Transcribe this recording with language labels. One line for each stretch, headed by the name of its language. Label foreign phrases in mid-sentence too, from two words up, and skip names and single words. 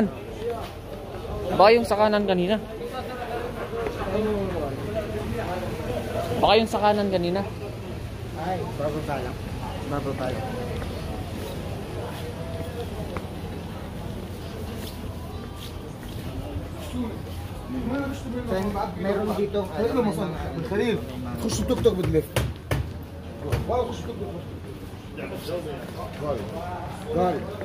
Filipino: Baka yung sa kanan kanina. Baka yung sa kanan kanina. Ay, bababa lang. Bababa lang. Meron dito
Arabic: خليل خش التوك توك بتلف والله خش التوك توك قاري